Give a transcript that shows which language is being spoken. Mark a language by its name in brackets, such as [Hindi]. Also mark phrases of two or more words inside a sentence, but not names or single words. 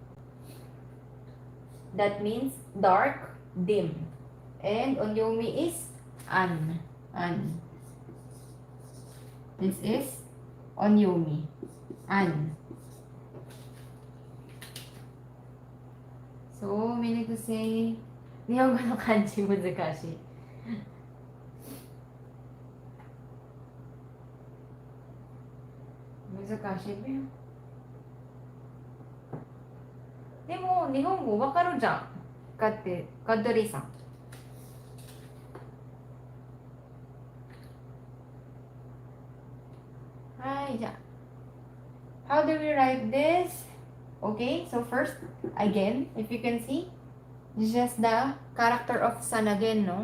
[English] That means dark, dim. And onyomi is an. This is onyomi, an. So, meaning to say, [Japanese] 日本語の漢字難しい. [Filipino] Muzakashi ba yun? [Japanese] でも、日本語わかるじゃん. Kadori-san. はい、じゃ. [English] How do we write this? Okay, so first, again, if you can see, just the character of sun again, no?